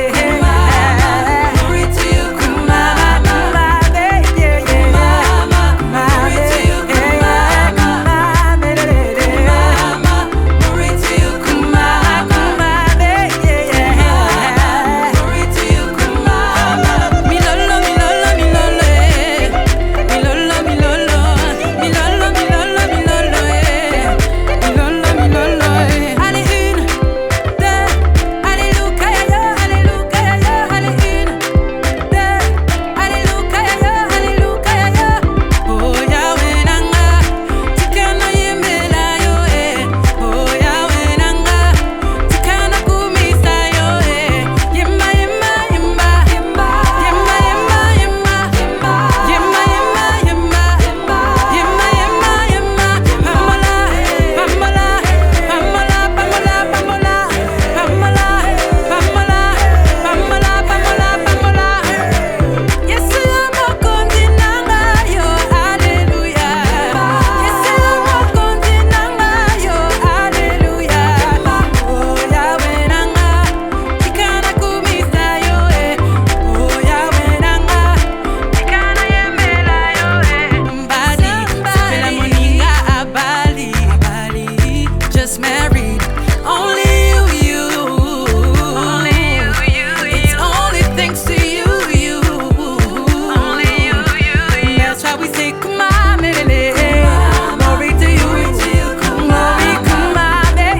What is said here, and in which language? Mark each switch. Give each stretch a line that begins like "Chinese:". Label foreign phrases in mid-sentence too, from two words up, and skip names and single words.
English: Glory to you, come on. Come on, baby. Yeah. Come on, baby. Come on, baby. Glory to you, come on. Come on, baby. Yeah. Glory to you, come on.
Lingala: Mi lolo, mi lolo, mi lolo, eh. Mi lolo, mi lolo. Mi lolo, mi lolo, mi lolo, eh. Mi lolo, mi lolo, eh.
French: Allez, une, deux, alléluia, yo, alléluia, yo. Allez, une, deux, alléluia, yo, alléluia, yo.
Lingala: Oh, Yahweh nanga, tikana yembela yo, eh. Oh, Yahweh nanga, tikana kumisa yo, eh. Yemma, yemma, yemma, yemma, yemma, yemma, yemma, yemma, yemma, yemma, yemma, yemma, yemma. Pamola, pamola, pamola, pamola, pamola, pamola, pamola, pamola, pamola, pamola. Yesu amokondi nanga yo, hallelujah. Yesu amokondi nanga yo, hallelujah. Oh, Yahweh nanga, tikana kumisa yo, eh. Oh, Yahweh nanga, tikana yembela yo, eh. Mbadi, sipela moninga abali.
English: Just married. Only you. Only you. It's only thanks to you. Only you. That's why we say, come on, baby. Glory to you. Glory, come on, baby.